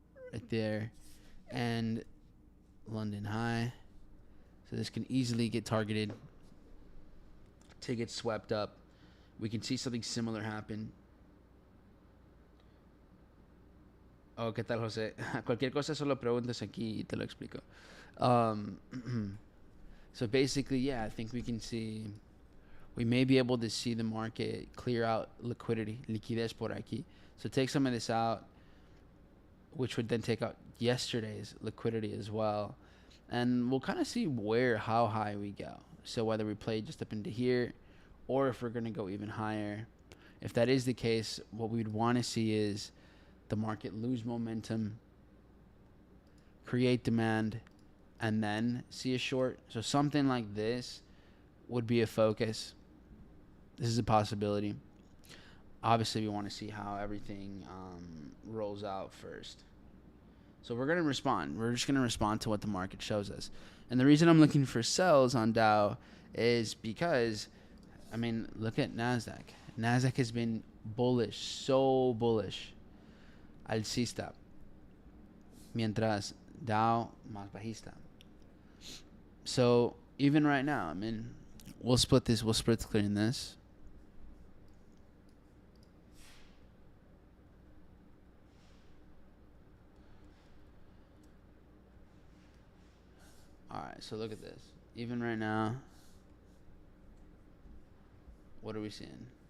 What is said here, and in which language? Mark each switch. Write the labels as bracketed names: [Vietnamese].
[English] Right there. And London high. So this can easily get targeted to get swept up. We can see something similar happen. [Spanish] Oh, ¿qué tal, José? Cualquier cosa solo preguntas aquí y te lo explico. [English] So basically, yeah, I think we may be able to see the market clear out liquidity, [Spanish] liquidez por aquí. [English] So take some of this out. which would then take out yesterday's liquidity as well. And we'll kind of see how high we go. So whether we play just up into here or if we're going to go even higher. If that is the case, what we'd want to see is the market lose momentum, create demand, and then see a short. So something like this would be a focus. This is a possibility. Obviously, we want to see how everything rolls out first. So we're going to respond. We're just going to respond to what the market shows us. And the reason I'm looking for sells on Dow is because, I mean, look at NASDAQ. NASDAQ has been bullish, so bullish. [Spanish] Alcista. Mientras Dow más bajista. [English] So even right now, I mean, we'll split clearing this. All right, so look at this. Even right now, what are we seeing?